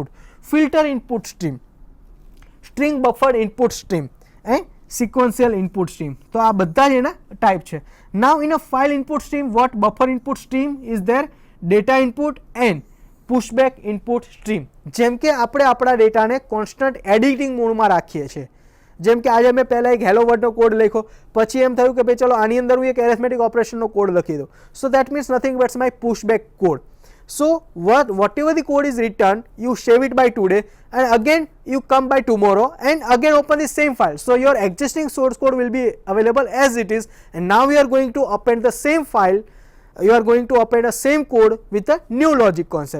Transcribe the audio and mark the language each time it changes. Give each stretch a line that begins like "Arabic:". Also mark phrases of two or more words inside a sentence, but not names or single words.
English: Filter input stream, string buffer input stream and sequential input stream.
Gujarati: તો આ બધા જ એના ટાઈપ છે.
English: Now in a file input stream, what buffer input stream is there? Data input and pushback input stream.
Gujarati: જેમ કે આપણે આપણા ડેટાને
English: constant editing modeમાં
Gujarati: રાખીએ છીએ. જેમ કે આજે મેં પહેલાં એક
English: hello wordનો
Gujarati: કોડ લખ્યો, પછી એમ થયું કે ભાઈ ચલો આની અંદર હું એક
English: arithmetic operationનો
Gujarati: કોડ લખી દઉં.
English: so that means nothing buts my pushback code. So whatever the code is written, you save it by today and again you come by tomorrow and again open the same file. So your existing source code will be available as it is, and now we are going to append the same file, you are going to append the same code with a new logic concept.